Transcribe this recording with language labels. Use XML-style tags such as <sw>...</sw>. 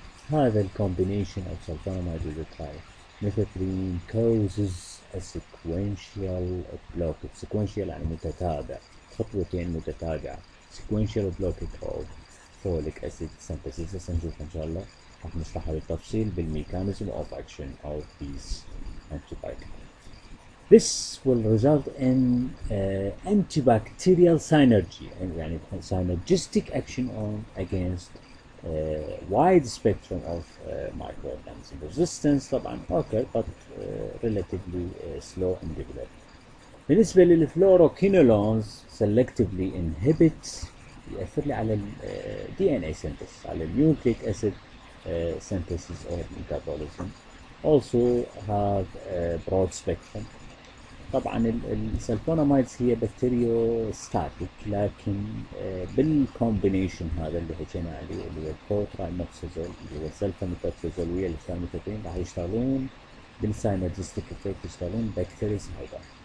<ar>هذا الكومبينيشن</ar> <en>of sulfonamide with the trimethoprim causes a sequential blockage.</en> <ar>sequential يعني متتابع، خطوتين متتابعة.</ar> <en>sequential blockage of folic acid synthesis.</en> <ar>نشوف إن شاء الله راح نشرحها بالتفصيل بال</ar> <en>mechanism of action of these antibiotics. This will result in antibacterial synergy,</en> <ar>يعني</ar> <en>synergistic action against wide spectrum of microorganisms. Resistance طبعا occur but relatively slow in development.</en> <ar>بالنسبة للفلوروكينولونز</ar> <en>selectively inhibit،</en> <ar>يأثر لي على</ar> <en>DNA synthesis، على nucleic acid synthesis or metabolism. Also have a broad spectrum.</en> <ar>طبعا السلفونامايدز هي بكتيريو ستاتيك، لكن بالكومبينيشن هذا اللي حكينا عليه اللي هو الكوترايموكسازول اللي هو السلفونيتوكسازول ويا الترايميثوبرين، راح يشتغلون بالساينرجستيك افكت، يشتغلون بكتيريسايدال.</ar>